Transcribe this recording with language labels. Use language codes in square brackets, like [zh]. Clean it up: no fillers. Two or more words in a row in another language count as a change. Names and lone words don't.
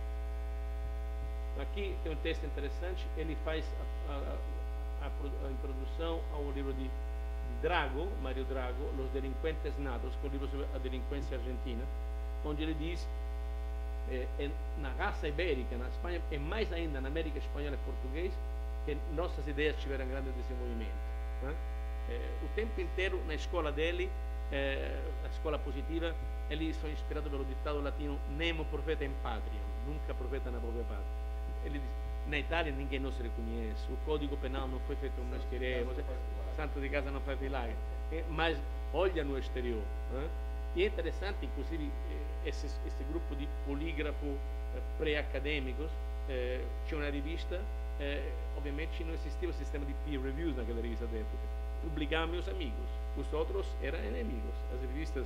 [pt] Aqui tem um texto interessante, ele faz a introdução ao livro de Drago, Mário Drago, Los Delinquentes Natos, que é o livro sobre a delinquência argentina, onde ele diz na raça ibérica, na Espanha, e mais ainda na América Espanhola e Português, que nossas ideias tiveram grande desenvolvimento. Né? O tempo inteiro na escola dele, a escola positiva, eles são inspirados pelo ditado latino [la] Nemo profeta in patria, [pt] nunca profeta na própria pátria. Ele diz, na Itália ninguém nos reconhece, o código penal não foi feito como nós queremos, santo de casa não faz milagre, mas olha no exterior. Né? E é interessante, inclusive, esse grupo de polígrafos pré-acadêmicos tinha uma revista, obviamente não existia o sistema de [en] peer reviews [pt] naquela revista da época, publicavam meus amigos, os outros eram inimigos, as revistas...